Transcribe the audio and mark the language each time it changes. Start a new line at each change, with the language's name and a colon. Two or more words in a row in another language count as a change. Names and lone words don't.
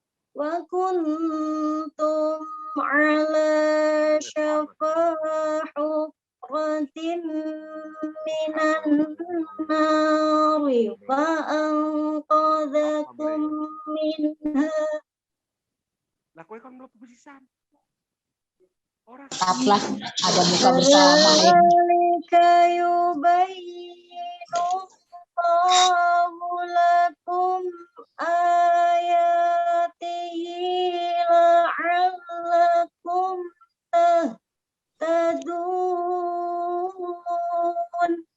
Arabic: وكنتم على شفا حفرة من النار فأنقذكم منها.
Javanese: Lah kowe kan mlebu pisan. Ora
Indonesian: Tetaplah ada buka bersama ini.
Arabic: ذلك يبين الله لكم آياته لعلكم تهتدون.